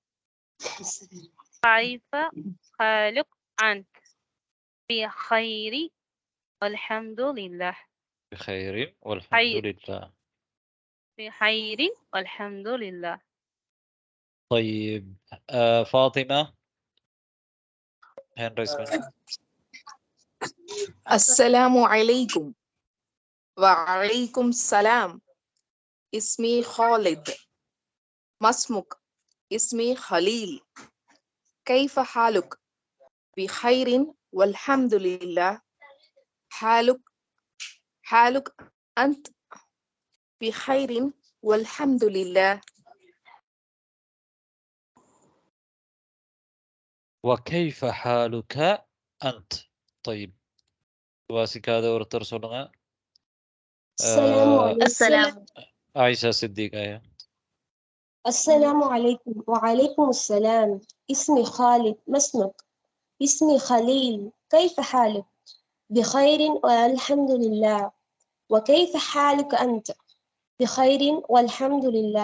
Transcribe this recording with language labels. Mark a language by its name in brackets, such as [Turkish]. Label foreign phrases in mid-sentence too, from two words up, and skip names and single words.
[Arabic] كيف حالك أنت؟ بخير والحمد لله. بخير والحمد لله. بخير والحمد لله. [Tamil] طيب فاطمة [English] hand raise [Tamil] பண்ணு. [Arabic] السلام عليكم. وعليكم السلام. اسمي خالد. ما اسمك؟ اسمي خليل. كيف حالك؟ بخير والحمد لله. حالك أنت؟ بخير والحمد لله. وكيف حالك أنت؟ [Tamil] طيب வாசிக்காத ஒருத்தர் சொல்லுங்க. [Arabic] السلام. عائشة صديقة. السلام عليكم. وعليكم السلام. اسمي خالد ما اسمك؟ اسمي خليل. كيف حالك؟ بخير والحمد لله. وكيف حالك أنت؟ بخير والحمد لله.